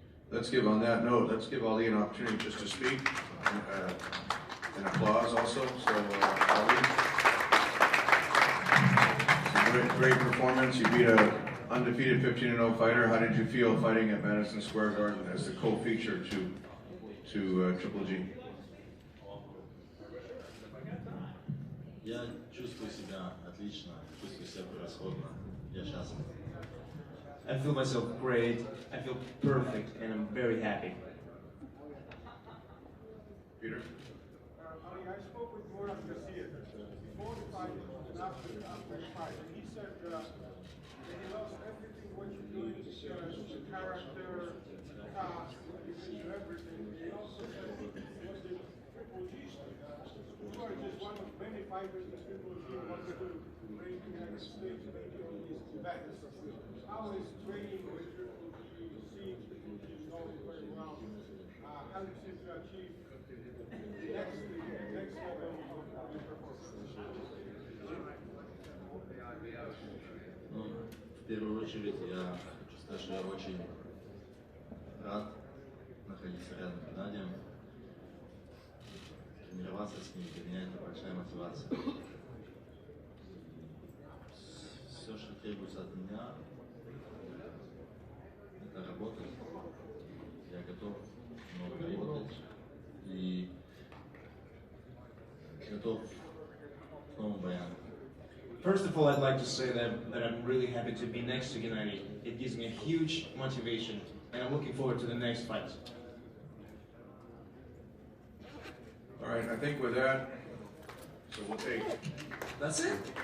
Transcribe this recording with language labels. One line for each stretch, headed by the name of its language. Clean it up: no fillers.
English: Let's give, on that note, let's give Ali an opportunity just to speak, and applause also. So, Ali, great performance. You beat a undefeated 15-0 fighter. How did you feel fighting at Madison Square Garden as the co-feature to Triple G?
Russian: Я чувствую себя отлично, чувствую себя превосходно. Я счастлив.
English: I feel myself great, I feel perfect, and I'm very happy. Peter? Ali, I spoke with Goran Garcia before the fight and after the fight, and he said that he loves everything what you're doing because the character, the cast, you can do everything. He also said what the Triple G said. You are just one of many fighters that Triple G wants to bring to the United States, maybe on these events. How is training with Triple G, seeing Triple G going very well, helps you to achieve next level of your performance?
Russian: Ну, в первую очередь я хочу сказать, что я очень рад находиться рядом с Геннадием. Тренироваться с ним для меня это большая мотивация. Все, что требуется от меня, это работать. Я готов много работать и готов к новым боям.
English: First of all, I'd like to say that I'm really happy to be next to Gennady. It gives me a huge motivation, and I'm looking forward to the next fight. All right, I think with that, so we'll take. That's it?